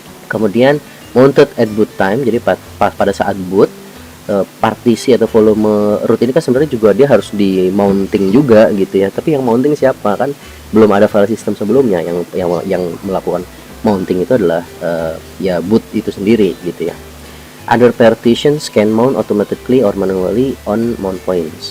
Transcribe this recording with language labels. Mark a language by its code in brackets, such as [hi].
[en] Kemudian mounted at boot time. [id] Jadi pada saat boot, partisi atau volume root ini kan sebenarnya juga dia harus di mounting juga gitu ya. Tapi yang mounting siapa? Kan belum ada file system sebelumnya. Yang melakukan mounting itu adalah ya boot itu sendiri gitu ya. [en] Other partitions can mount automatically or manually on mount points.